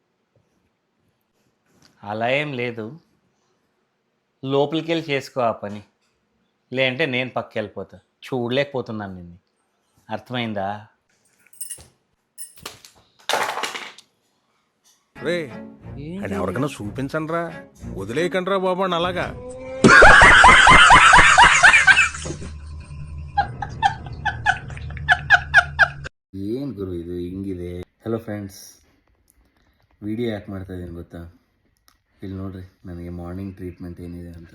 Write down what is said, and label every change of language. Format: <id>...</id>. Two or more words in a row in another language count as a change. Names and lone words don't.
<te>అలా ఏం లేదు, లోపలికి వెళ్ళి చేసుకో ఆ పని, లేదంటే నేను పక్కకి వెళ్ళిపోతా. చూడలేకపోతున్నాను నిన్ను, అర్థమైందా? రే అని ఎవరికైనా చూపించండి రా, వదిలేయకండి రా బాబు అని అలాగా.</te> <kn>ಏನು ಗುರು ಇದು ಹಿಂಗಿದೆ?</kn> <en>hello friends,</en> <kn>ವಿಡಿಯೋ ಯಾಕೆ ಮಾಡ್ತಾಯಿದ್ದೀನಿ ಗೊತ್ತಾ? ಇಲ್ಲಿ ನೋಡ್ರಿ ನನಗೆ</kn> <en>morning treatment</en> <kn>ಏನಿದೆ ಅಂತ.</kn>